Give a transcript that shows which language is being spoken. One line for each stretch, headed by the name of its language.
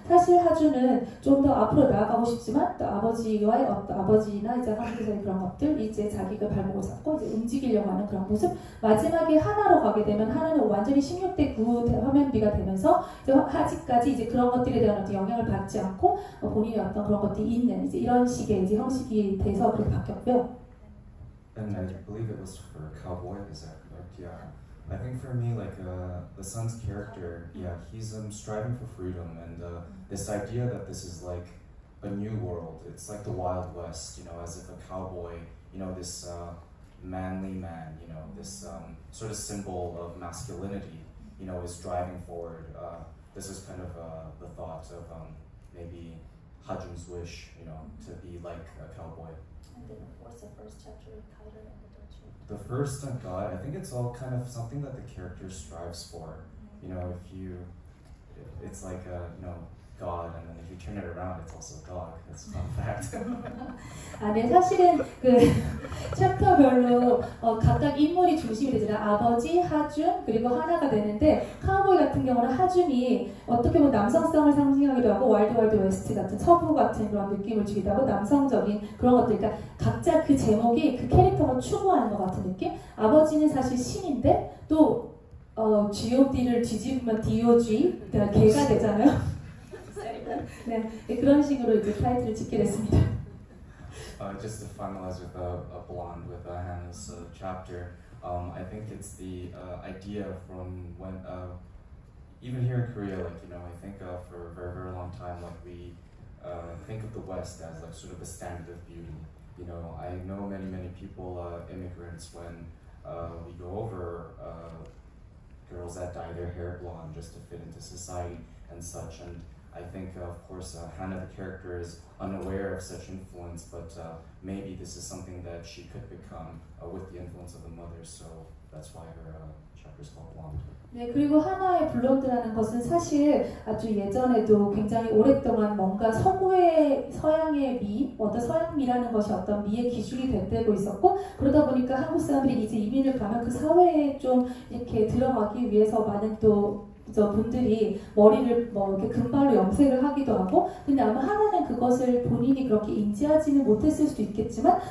Korean: 사실 하준은 좀 더 앞으로 나아가고 싶지만 또 아버지와의 아버지나 이제 한국에서의 그런 것들, 이제 자기가 발목을 잡고 이제 움직이려고 하는 그런 모습, 마지막에 하나로 가게 되면 하나는 완전히 16:9 화면비가 되면서 이제 하지까지 이제 그런 것들에 대한 어떤 영향을 받지 않고 본인의 어떤 그런 것들이 있는 이제 이런 식의 이제 형식이 돼서 그렇게 바뀌었고요.
English: And I believe it was for Cowboy, is that correct? Yeah. I think for me, like the son's character, yeah, he's striving for freedom, and this idea that this is like a new world. It's like the Wild West, as if a cowboy, this manly man, this sort of symbol of masculinity, is driving forward. This is kind of the thought of maybe Hajun's wish, to be like a cowboy. And then what's the first chapter title and the Dutch one? The first God, I think it's all kind of something that the character strives for. It's like God, and then if you turn it around, it's also dog. That's a fun fact.
Korean: 네, 사실은 그 챕터별로 각각 인물이 중심이 되잖아요. 아버지, 하준, 그리고 하나가 되는데, 카우보이 같은 경우는 하준이 어떻게 보면 남성성을 상징하기도 하고, 와일드 와일드 웨스트 같은 서부 같은 그런 느낌을 주기도 하고, 남성적인 그런 것들, 그러니까 각자 그 제목이 그 캐릭터가 추구하는 것 같은 느낌? 아버지는 사실 신인데, 또 G.O.D를 뒤집으면 D.O.G, 개가 되잖아요. 네, 그런 식으로 이제 타이틀을 짓게 됐습니다.
English: Just to finalize with a blonde with Hannah's chapter, I think it's the idea from when, even here in Korea, like, you know, I think for a very, very long time, like we think of the West as like sort of a standard of beauty. You know, I know many, many people, immigrants, when we go over girls that dye their hair blonde just to fit into society and such. And I think, of course, Hannah, the character, is unaware of such influence, but maybe this is something that she could become with the influence of the mother. So that's why her chapter is called Blonde.
Korean: 네, 그리고 하나의 블론드라는 것은 사실 아주 예전에도 굉장히 오랫동안 뭔가 서구의 서양의 미, 어떤 서양미라는 것이 어떤 미의 기준이 되고 있었고, 그러다 보니까 한국 사람들이 이제 이민을 가면 그 사회에 좀 이렇게 들어가기 위해서 많은 또 분들이 머리를 뭐 이렇게 금발로 염색을 하기도 하고, 근데 아마 하나는 그것을 본인이 그렇게 인지하지는 못했을 수도 있겠지만,